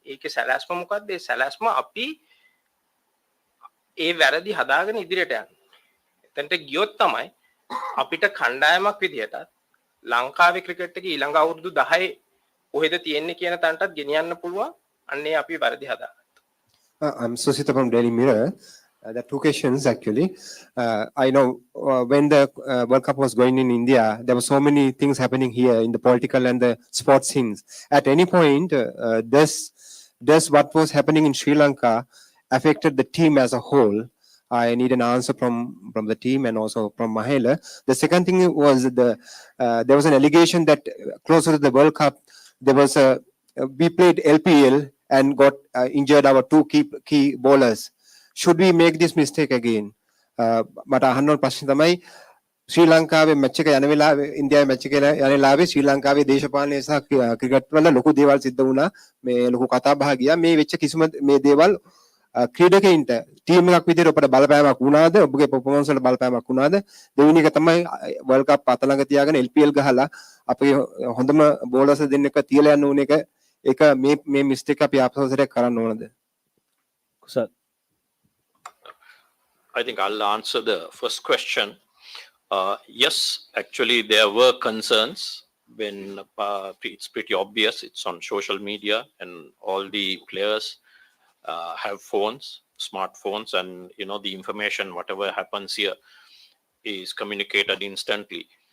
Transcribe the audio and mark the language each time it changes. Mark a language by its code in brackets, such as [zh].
[si] ඒකේ සැලැස්ම මොකද්ද? ඒ සැලැස්ම අපි ඒ වැරදි හදාගෙන ඉදිරියට යන්න. එතනට ගියොත් තමයි අපිට කණ්ඩායමක් විදියට ලංකාවේ ක්‍රිකට් එකේ ඊළඟ අවුරුදු 10 කොහෙද තියෙන්නේ කියන තැනටත් ගෙනියන්න පුළුවන්. අන්නේ අපි වැරදි හදාගත්තා. [en] I'm Susita from Daily Mirror. There are two questions actually. I know when the World Cup was going in India, there were so many things happening here in the political and the sports things. At any point, does what was happening in Sri Lanka affected the team as a whole? I need an answer from the team and also from Mahela. The second thing was there was an allegation that closer to the World Cup, there was we played LPL and got injured our two key bowlers. Should we make this mistake again? [si] But අහන්න ප්‍රශ්න තමයි ශ්‍රී ලංකාවේ match එක යන වෙලාවේ ඉන්දියාවේ match එක යන වෙලාවේ ශ්‍රී ලංකාවේ දේශපාලනය සහ ක්‍රිකට් වල ලොකු දේවල් සිද්ධ වුණා. මේ ලොකු කතා බහ ගියා. මේ වෙච්ච කිසිම මේ දේවල් ක්‍රීඩකයින්ට ටීම් එකක් විදිහට ඔබට බලපෑමක් වුණාද? ඔබගේ පර්ෆෝමන්ස් වල බලපෑමක් වුණාද? දෙවෙනි එක තමයි වර්ල්ඩ් කප් අත ළඟ තියාගෙන LPL ගහලා අපේ හොඳම බෝලර්ස් දෙන්නෙක් තියලා යන්න ඕන එක ඒක මේ මිස්ටේක් අපි ආපස්සට කරන්න ඕනද? කුසල් [en] I think I'll answer the first question. Yes, actually there were concerns when it's pretty obvious. It's on social media and all the players have phones, smartphones, and the information, whatever happens here is communicated instantly.